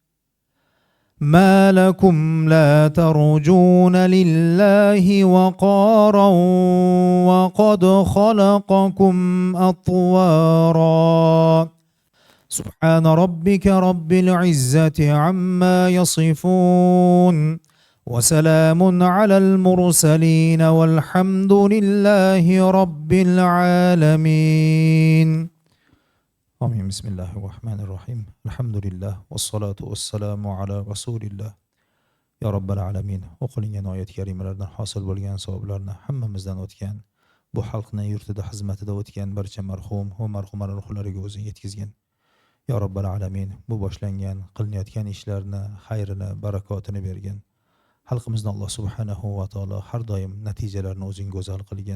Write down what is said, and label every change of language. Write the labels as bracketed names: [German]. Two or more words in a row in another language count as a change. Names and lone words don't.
[Arabic] ما لكم لا ترجون لله وقارا وقد خلقكم أطوارا سبحان ربك رب العزة عما يصفون وسلام على المرسلين والحمد لله رب العالمين آمين. بسم الله الرحمن الرحيم. الحمد لله والصلاة والسلام على رسول الله. يا رب العالمين. [Uzbek] o'qilingan oyat karimalardan hosil bo'lgan savoblarni hammamizdan o'tgan, bu xalqning yurtida xizmatida o'tgan barcha marhum va marhumalar ruhlariga o'zing yetkazgin. [Arabic] يا رب العالمين, [Uzbek] bu boshlangan qilinayotgan ishlarni xayrini, barakotini bergin. Xalqimizni [Arabic] الله سبحانه وتعالى [Uzbek] har doim natijalarni o'zing go'zal qilgin.